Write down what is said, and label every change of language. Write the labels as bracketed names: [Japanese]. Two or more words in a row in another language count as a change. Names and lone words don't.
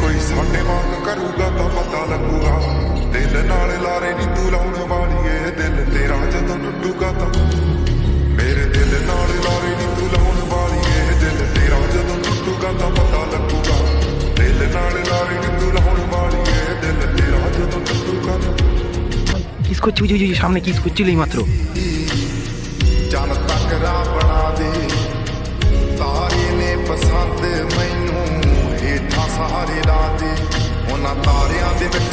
[Punjabi] ਸਾਡੇ ਵਾਂਗ ਕਰੂਗਾ ਤਾਂ ਪਤਾ ਲੱਗੂਗਾ ਦਿਲ ਨਾਲ ਲਾਰੇ ਨੀ ਤੂੰ ਲਾਉਣ ਵਾਲੀਏ ਦਿਲ ਤੇਰਾ ਜਦੋਂ ਟੁੱਟੂਗਾ ਤਾਂ ਮੇਰੇ ਦਿਲ ਨਾਲ ਲਾਰੇ ਨੀ ਤੂੰ ਲਾਉਣ ਵਾਲੀਏ ਦਿਲ ਤੇਰਾ ਜਦੋਂ ਟੁੱਟੂਗਾ ਤਾਂ ਪਤਾ ਲੱਗੂਗਾ ਦਿਲ ਨਾਲ ਲਾਰੇ ਨੀ ਤੂੰ ਲਾਉਣ ਵਾਲੀਏ ਦਿਲ ਤੇਰਾ ਜਦੋਂ ਟੁੱਟੂਗਾ ਤਾਂ [Bangla] কিস করছি বুঝি বুঝি সামনে কিস করছিল এই মাত্র [Punjabi] ਚੱਲ ਤੱਕਰਾ ਬਣਾ ਦੇ ਤਾਰੇ ਨੇ ਪਸੰਦ ਮੈਨੂੰ ਹੇਠਾਂ ਸਹਾਰੇ ਲਾ ਦੇ ਉਹਨਾਂ ਤਾਰਿਆਂ ਦੇ ਵਿੱਚ